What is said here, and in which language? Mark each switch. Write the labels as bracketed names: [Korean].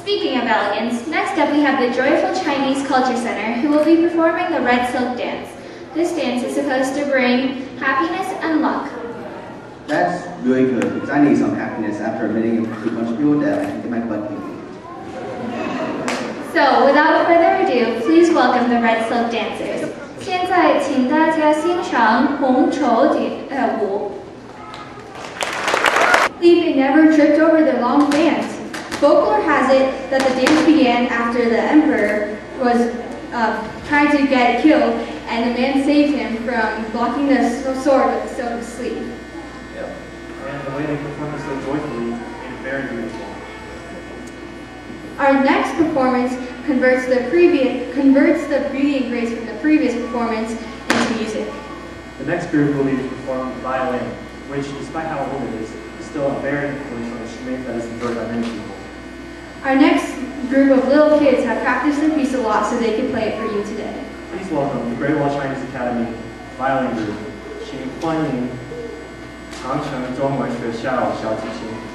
[English] Speaking of elegance, next up we have the Joyful Chinese Culture Center, who will be performing the Red Silk Dance. This dance is supposed to bring happiness and luck. That's really good, because I need some happiness after admitting to a bunch of people that I can get my butt kicked. So, without further ado, please welcome the Red Silk Dancers. [Chinese] 现在请大家欣赏红绸舞。 [English] They never tripped over their long bands. Folklore has it that the dance began after the emperor was trying to get killed, and the man saved him from blocking the sword with a silver sleeve. Yep. And the way they perform it so joyfully made it very beautiful. Our next performance converts the beauty and grace from the previous performance into music. The next group will be performing the violin, which, despite how old it is still a very influential instrument that is enjoyed by many people. Our next group of little kids have practiced their piece a lot so they can play it for you today. Please welcome the Great Wall Chinese Academy Violin Group. [Chinese] 请欢迎长城中文学校小提琴。